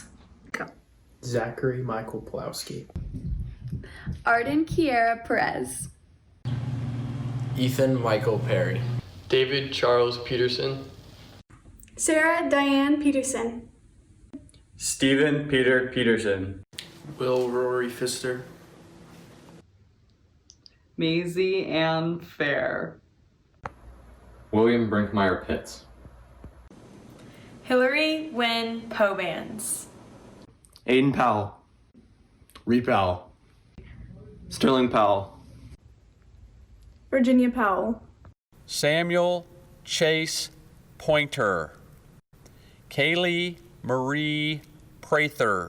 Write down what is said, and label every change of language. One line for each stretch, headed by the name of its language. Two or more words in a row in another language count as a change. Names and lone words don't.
English: Zachary Michael Pulowski. Arden Kiera Perez. Ethan Michael Perry. David Charles Peterson. Sarah Diane Peterson. Stephen Peter Peterson. Will Rory Pfister. Maisie Ann Fair. William Brinkmeyer Pitts. Hillary Wynn Pobans. Aiden Powell. Reed Powell. Sterling Powell. Virginia Powell. Samuel Chase Pointer. Kaylee Marie Prather.